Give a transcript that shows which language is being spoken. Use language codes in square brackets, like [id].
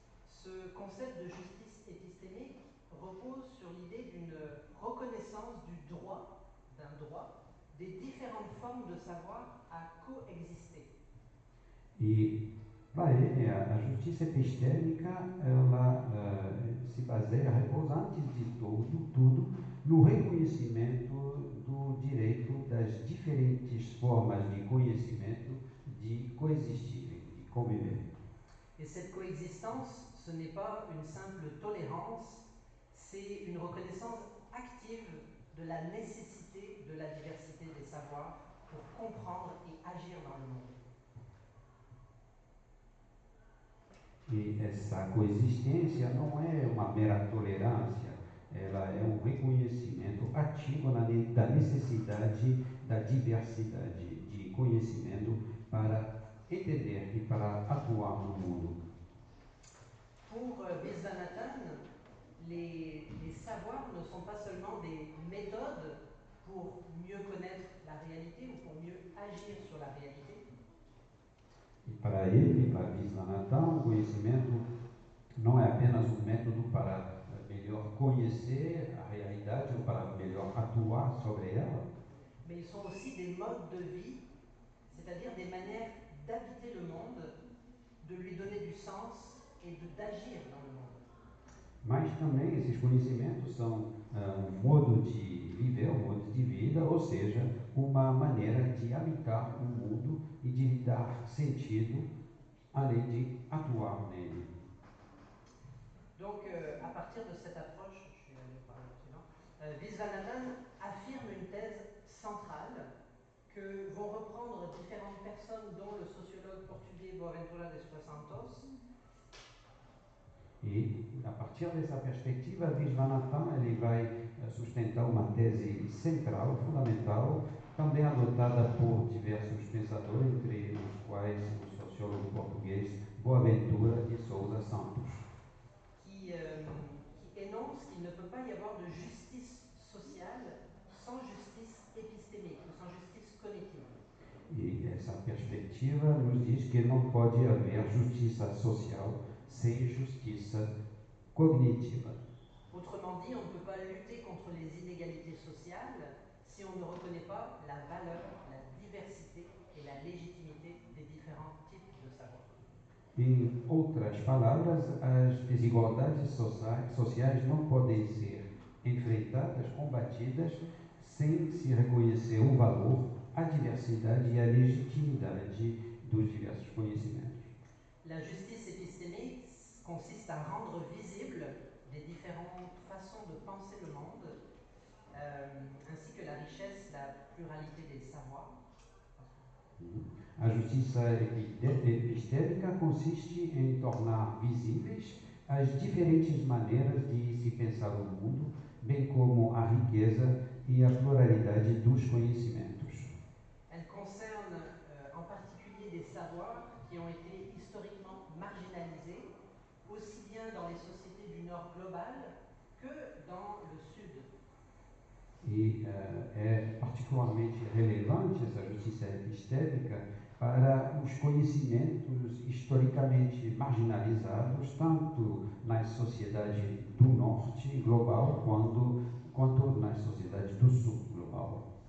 [fr] Ce concept de justice épistémique repose sur l'idée d'une reconnaissance d'un droit, des différentes formes de savoir à coexister. [pt] E, para ele, a justiça epistêmica, ela se baseia, repousa antes de tudo, no reconhecimento do direito das diferentes formas de conhecimento de coexistirem, de conviver. [fr] Et cette coexistence, ce n'est pas une simple tolérance, c'est une reconnaissance active de la nécessité de la diversité des savoirs pour comprendre et agir dans le monde. [pt] E essa coexistência não é uma mera tolerância, ela é um reconhecimento ativo da necessidade da diversidade de conhecimento para entender e para atuar no mundo. [fr] Pour Visvanathan, les savoirs ne sont pas seulement des méthodes pour mieux connaître la réalité ou pour mieux agir sur la réalité. [pt] E para ele, para Visvanathan, o conhecimento não é apenas um método para melhor conhecer a realidade ou para melhor atuar sobre ela, [fr] Mais ils sont aussi des modes de vie, c'est-à-dire des manières d'habiter le monde, de lui donner du sens et d'agir dans le monde. [pt] mas também esses conhecimentos são um modo de viver, um modo de vida, ou seja, uma maneira de habitar o mundo e de lhe dar sentido, além de atuar nele. [fr] Donc, à partir de cette approche, je vais aller par le suivant, Visvanathan affirme une thèse centrale que vont reprendre différentes personnes, dont le sociologue portugais Boaventura de Sousa Santos. [pt] E, a partir dessa perspectiva, Visvanathan ele vai sustentar uma tese central, fundamental, também adotada por diversos pensadores, entre os quais o sociólogo português Boaventura de Sousa Santos. [fr] Qui énonce qu'il ne peut pas y avoir de justice sociale sans justice épistémique, ou sans justice cognitive. [pt] E essa perspectiva nos diz que não pode haver justiça social sem justiça cognitiva. [fr] Autrement dit, on ne peut pas lutter contre les inégalités sociales si on ne reconnaît pas la valeur, la diversité et la légitimité des différents types de savoir. [pt] Em outras palavras, as desigualdades sociais não podem ser enfrentadas, combatidas, sem se reconhecer o valor, a diversidade e a legitimidade dos diversos conhecimentos. [fr] La justice épistémique consiste à rendre visible les différentes façons de penser le monde, ainsi que la richesse, la pluralité des savoirs. [pt] A justiça epistêmica consiste em tornar visíveis as diferentes maneiras de se pensar o mundo, bem como a riqueza e a pluralidade dos conhecimentos. [fr] Elle concerne en particulier des savoirs qui ont été historiquement marginalisés, aussi bien dans les sociétés du Nord global que dans le Sud. [pt] E é particularmente relevante essa justiça epistêmica para os conhecimentos historicamente marginalizados, tanto nas sociedades do norte global quanto nas sociedades do sul global.